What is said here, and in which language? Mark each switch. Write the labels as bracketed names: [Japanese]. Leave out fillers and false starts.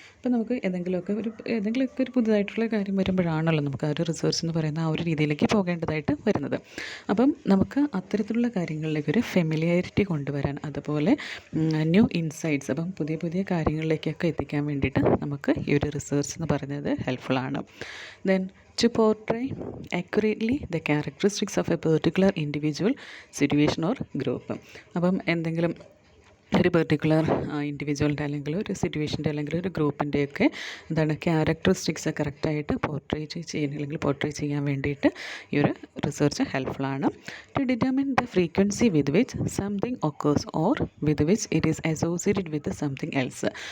[Malayalam] അപ്പോൾ നമുക്ക് ഏതെങ്കിലുമൊക്കെ ഒരു പുതുതായിട്ടുള്ള കാര്യം വരുമ്പോഴാണല്ലോ നമുക്ക് ആ ഒരു റിസർച്ച് എന്ന് പറയുന്ന ആ ഒരു രീതിയിലേക്ക് പോകേണ്ടതായിട്ട് വരുന്നത്. അപ്പം നമുക്ക് അത്തരത്തിലുള്ള കാര്യങ്ങളിലേക്ക് ഒരു ഫെമിലിയാരിറ്റി കൊണ്ടുവരാൻ, അതുപോലെ ന്യൂ ഇൻസൈറ്റ്സ്, അപ്പം പുതിയ പുതിയ കാര്യങ്ങളിലേക്കൊക്കെ എത്തിക്കാൻ വേണ്ടിയിട്ട് നമുക്ക് ഈ ഒരു റിസർച്ച് എന്ന് പറയുന്നത് ഹെൽപ്ഫുള്ളാണ്. [English] Then to portray accurately the characteristics of a particular individual, situation or group. [Malayalam] അപ്പം എന്തെങ്കിലും ഒരു പെർട്ടിക്കുലർ ഇൻഡിവിജ്വലിൻ്റെ അല്ലെങ്കിൽ ഒരു സിറ്റുവേഷൻ്റെ അല്ലെങ്കിൽ ഒരു ഗ്രൂപ്പിൻ്റെയൊക്കെ എന്താണ് ക്യാരക്ടറിസ്റ്റിക്സ് കറക്റ്റായിട്ട് പോർട്രേറ്റ് ചെയ്യാൻ അല്ലെങ്കിൽ പോർട്രേ ചെയ്യാൻ വേണ്ടിയിട്ട് ഈ ഒരു research ഹെൽപ്ഫുള്ളാണ്. [English] To determine the frequency with which something occurs or with which it is associated with something else.